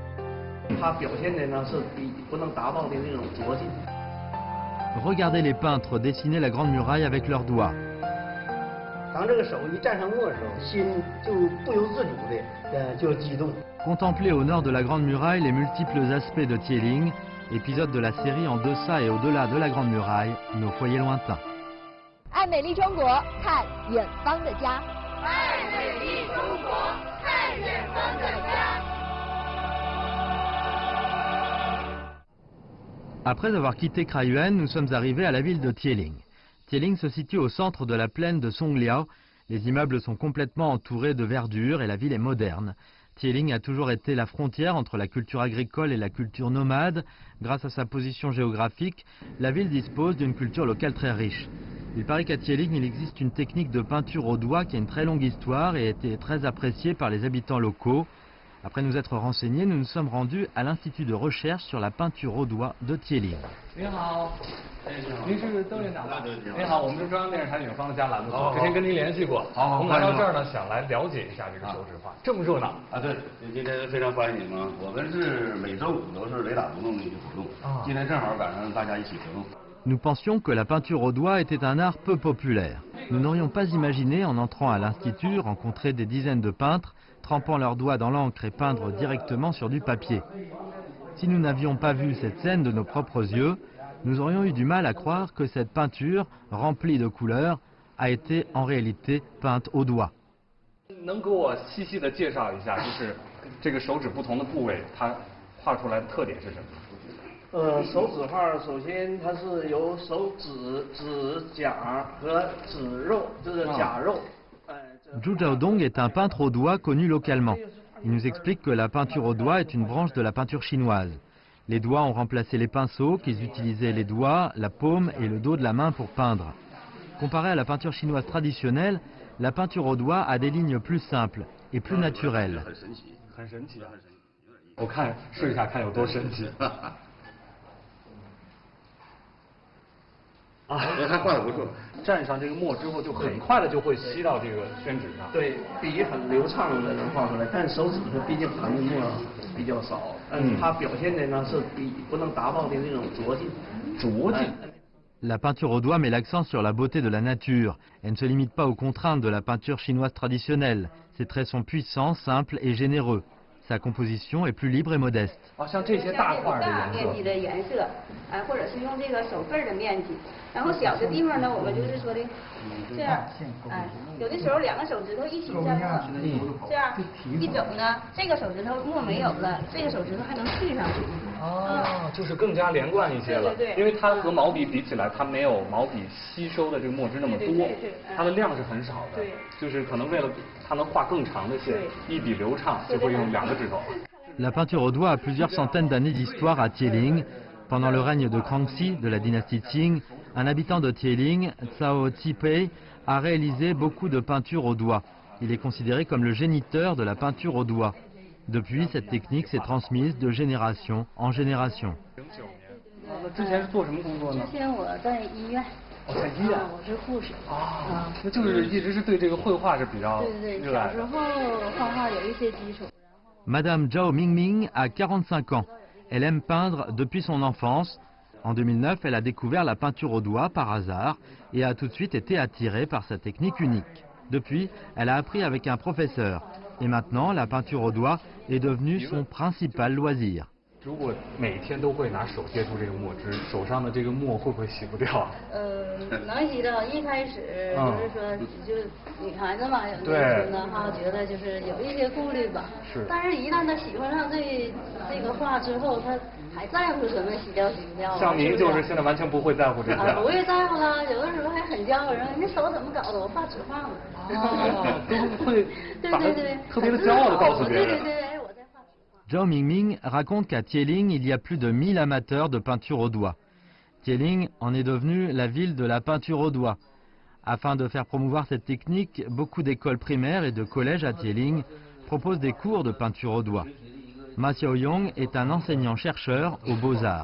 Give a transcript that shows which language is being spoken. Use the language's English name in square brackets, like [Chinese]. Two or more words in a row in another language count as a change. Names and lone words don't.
[French] Regardez les peintres dessiner la Grande Muraille avec leurs doigts. Contemplez au nord de la Grande Muraille les multiples aspects de Tieling, épisode de la série En deçà et au-delà de la Grande Muraille, nos foyers lointains. [Chinese] 爱美丽中国，看远方的家。爱美丽中国，看远方的家。 [French] Après avoir quitté Kraiyuan, nous sommes arrivés à la ville de Tieling. Tieling se situe au centre de la plaine de Songliao. Les immeubles sont complètement entourés de verdure et la ville est moderne. Tieling a toujours été la frontière entre la culture agricole et la culture nomade. Grâce à sa position géographique, la ville dispose d'une culture locale très riche. Il paraît qu'à Tieling, il existe une technique de peinture au doigt qui a une très longue histoire et a été très appréciée par les habitants locaux. Après nous être renseignés, nous nous sommes rendus à l'Institut de recherche sur la peinture au doigt de Tieling. [Chinese] 您好，您是邓院长吧？您好，我们是中央电视台《远方的家》栏目组，之前跟您联系过。我们来到这儿呢，想来了解一下这个手指画，这么热闹啊！对，今天非常欢迎你们。我们是每周5都是雷打不动的一个活动，今天正好赶上大家一起活动。 [French] Nous pensions que la peinture au doigt était un art peu populaire. Nous n'aurions pas imaginé, en entrant à l'Institut, rencontrer des dizaines de peintres, trempant leurs doigts dans l'encre et peindre directement sur du papier. Si nous n'avions pas vu cette scène de nos propres yeux, nous aurions eu du mal à croire que cette peinture, remplie de couleurs, a été en réalité peinte au doigt. [Chinese] 能给我细细的介绍一下，就是这个手指不同的部位，它画出来的特点是什么？手指画首先它是由手指、指甲和指肉，就是甲肉。 [French] Zhu Zhaodong est un peintre au doigt connu localement. Il nous explique que la peinture au doigt est une branche de la peinture chinoise. Les doigts ont remplacé les pinceaux, qu'ils utilisaient les doigts, la paume et le dos de la main pour peindre. Comparé à la peinture chinoise traditionnelle, la peinture au doigt a des lignes plus simples et plus naturelles. [Chinese] 很神奇，我看试一下看有多神奇。还画的不错。蘸上这个墨之后，就很快的就会吸到这个宣纸上。对，笔很流畅的能画出来，但手指呢，毕竟含的墨比较少，它表现的呢是笔不能达到的那种拙劲。 [French] La peinture au doigt met l'accent sur la beauté de la nature. Elle ne se limite pas aux contraintes de la peinture chinoise traditionnelle. Ses traits sont puissants, simples et généreux. Sa composition est plus libre et modeste. [Chinese] 像这些大块面积的颜色，或者是用这个手份的面积，然后小的地方呢，我们就是说的这样，有的时候2个手指头一起蘸墨，这样一整呢，这个手指头墨没有了，这个手指头还能续上去。就是更加连贯一些了。对，因为它和毛笔比起来，它没有毛笔吸收的这个墨汁那么多，它的量是很少的。对，就是可能为了它能画更长的线，一笔流畅，就会用2个指头。 [French] La peinture au doigt a plusieurs centaines d'années d'histoire à Tieling. Pendant le règne de Kangxi, de la dynastie Qing, un habitant de Tieling, Cao Zhipei, a réalisé beaucoup de peintures au doigt. Il est considéré comme le géniteur de la peinture au doigt. Depuis, cette technique s'est transmise de génération en génération. [Chinese] 之前是做什么工作呢？之前我在医院。在医院。我是护士。那就是一直是对这个绘画是比较热爱的。小时候画画有一些基础。 [French] Madame Zhao Mingming a 45 ans. Elle aime peindre depuis son enfance. En 2009, elle a découvert la peinture au doigt par hasard et a tout de suite été attirée par sa technique unique. Depuis, elle a appris avec un professeur. Et maintenant, la peinture au doigt est devenue son principal loisir. [Chinese] 如果每天都会拿手接触这个墨汁，手上的这个墨会不会洗不掉？能洗掉。一开始就是说，就是女孩子嘛，有的时候呢哈，觉得就是有一些顾虑吧。是。但是，一旦她喜欢上这个画之后，她还在乎什么洗掉洗不掉？像您就是现在完全不会在乎这个。不会在乎了，有的时候还很骄傲，说你手怎么搞的？我画纸画的。都会对，特别的骄傲的告诉别人。对。 [French] Zhao Mingming raconte qu'à Tieling, il y a plus de 1000 amateurs de peinture au doigt. Tieling en est devenue la ville de la peinture au doigt. Afin de faire promouvoir cette technique, beaucoup d'écoles primaires et de collèges à Tieling proposent des cours de peinture au doigt. Ma Xiaoyong est un enseignant-chercheur aux Beaux-Arts.